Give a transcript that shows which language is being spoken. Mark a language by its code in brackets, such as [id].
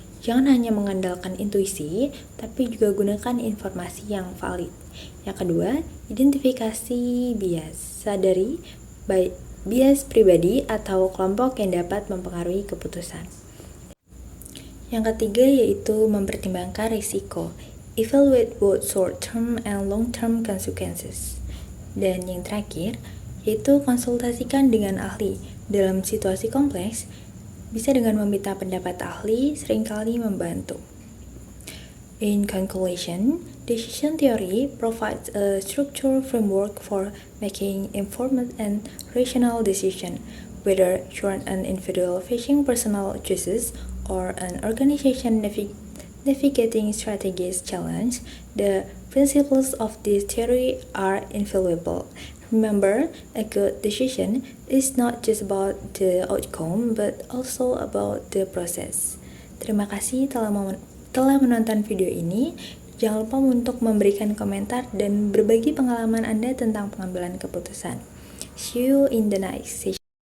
[id] Jangan hanya mengandalkan intuisi, tapi juga gunakan informasi yang valid. Yang kedua, identifikasi bias. Sadari bias pribadi atau kelompok yang dapat mempengaruhi keputusan. Yang ketiga yaitu mempertimbangkan risiko. [en] Evaluate both short-term and long-term consequences. [id] Dan yang terakhir yaitu konsultasikan dengan ahli. Dalam situasi kompleks, bisa dengan meminta pendapat ahli seringkali membantu. [en] In conclusion, decision theory provides a structural framework for making informed and rational decisions, whether you're an individual facing personal choices or an organization navigating strategies challenge. The principles of this theory are invaluable. Remember, a good decision is not just about the outcome, but also about the process. [id] Terima kasih telah menonton video ini. Jangan lupa untuk memberikan komentar dan berbagi pengalaman Anda tentang pengambilan keputusan. [en] See you in the next session.